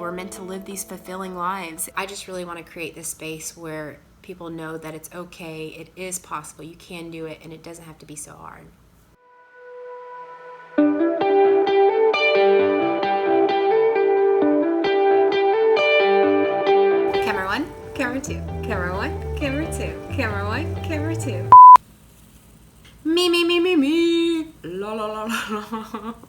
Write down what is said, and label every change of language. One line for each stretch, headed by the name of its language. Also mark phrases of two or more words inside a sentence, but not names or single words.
English: We're meant to live these fulfilling lives. I just really want to create this space where people know that it's okay, it is possible, you can do it, and it doesn't have to be so hard. Camera one, camera two, camera one, camera two, camera one, camera two. Me, me, me, me, me. La, la, la, la, la.